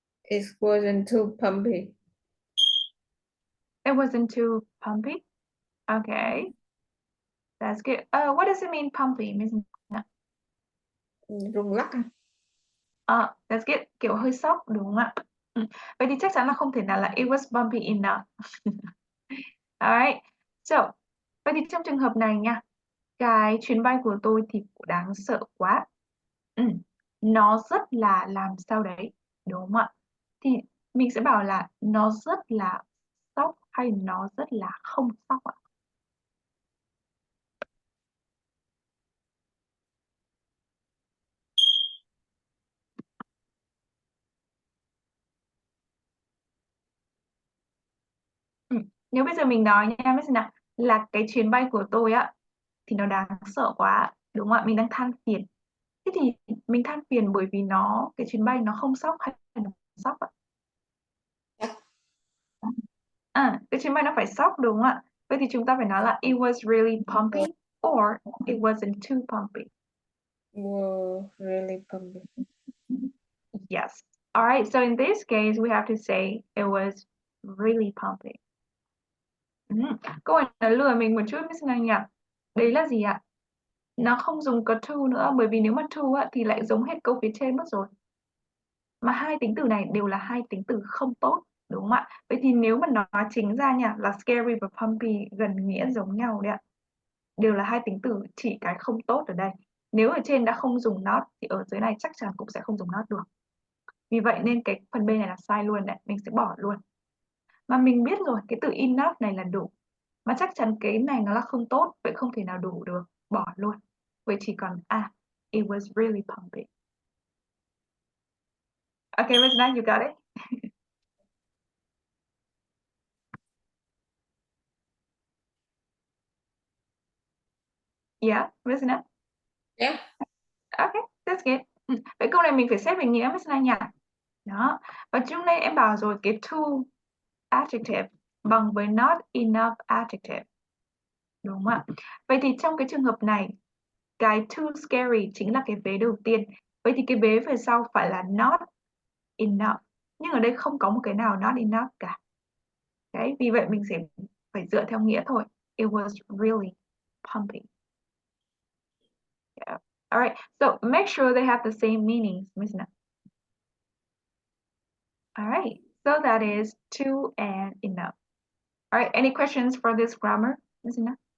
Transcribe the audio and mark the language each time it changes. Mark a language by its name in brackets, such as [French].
[English] It wasn't too pumpy. It wasn't too pumpy. Okay, that's good. What does it mean pumpy, Miss Na? [Vietnamese] Rung lắc. [English] That's good. [Vietnamese] Kiểu hơi sốc đúng không ạ? Vậy thì chắc chắn là không thể nào là [English] it was bumpy enough. [Vietnamese] Alright. So, vậy thì trong trường hợp này nha, cái chuyến bay của tôi thì đáng sợ quá. Nó rất là làm sao đấy, đúng không ạ? Thì mình sẽ bảo là nó rất là sốc hay nó rất là không sốc ạ? Nếu bây giờ mình nói nha, biết nào, là cái chuyến bay của tôi á thì nó đáng sợ quá, đúng không ạ? Mình đang than phiền. Thế thì mình than phiền bởi vì cái chuyến bay nó không sốc hay là nó sốc ạ? Cái chuyến bay nó phải sốc đúng không ạ? Vậy thì chúng ta phải nói là [English] it was really pumpy or it wasn't too pumpy. Were really pumpy. Yes. All right. So in this case, we have to say it was really pumpy. [Vietnamese] Câu này nó lừa mình một chút Miss Anh nhỉ? Đấy là gì ạ? Nó không dùng có to nữa, bởi vì nếu mà to á, thì lại giống hết câu phía trên mất rồi. Mà hai tính từ này đều là hai tính từ không tốt, đúng không ạ? Vậy thì nếu mà nói chính ra nha, là scary và pumpy gần nghĩa giống nhau đấy ạ. Đều là hai tính từ chỉ cái không tốt ở đây. Nếu ở trên đã không dùng not thì ở dưới này chắc chắn cũng sẽ không dùng not được. Vì vậy nên cái phần B này là sai luôn đấy, mình sẽ bỏ luôn. Mà mình biết rồi, cái từ enough này là đủ. Mà chắc chắn cái này nó là không tốt, vậy không thể nào đủ được, bỏ luôn. Vậy chỉ còn [English] it was really pumpy. Okay, Miss Nat, you got it? Yeah, Miss Nat? Yeah. Okay, that's good. [Vietnamese] Vậy câu này mình phải xét về nghĩa Miss Nat nhỉ? Đó. Và trước đây em bảo rồi cái to adjective bằng với not enough adjective. Đúng không ạ? Vậy thì trong cái trường hợp này, cái too scary chính là cái vế đầu tiên. Vậy thì cái vế về sau phải là not enough. Nhưng ở đây không có một cái nào not enough cả. Đấy, vì vậy mình sẽ phải dựa theo nghĩa thôi. [English] It was really pumping. Yeah. All right. So make sure they have the same meanings, Miss Na. All right. So that is to and enough. All right. Any questions for this grammar, Miss Na?